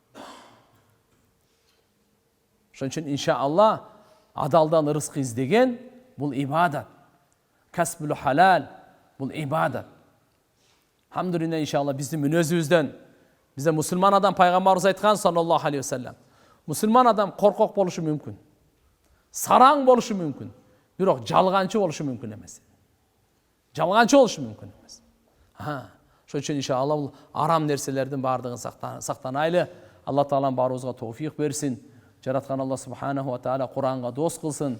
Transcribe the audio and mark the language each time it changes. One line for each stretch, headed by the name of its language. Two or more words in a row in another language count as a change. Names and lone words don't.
Kyrgyz: Ошон үчүн иншаалла адалдан рызык издеген бул ибадат.
Arabic: كسب الحلال
Kyrgyz: бул ибадат. Алхамдулилля, иншаалла биздин мүнөзүбүздөн, бизде мусулман адам пайгамбарыбыз айткан
Arabic: صلى الله عليه وسلم.
Kyrgyz: Мусулман адам коркок болушу мүмкүн. Сараң болушу мүмкүн. Бирок жалганчы болушу мүмкүн эмес. Жалганчы болушу мүмкүн эмес. Ошон үчүн иншаалла бул арам нерселердин бардыгын сактанайлы. Алла таалам баарыбызга товфик берсин. Жараткан Алла
Arabic: سبحانه وتعالى
Kyrgyz: Куранга дос кылсын.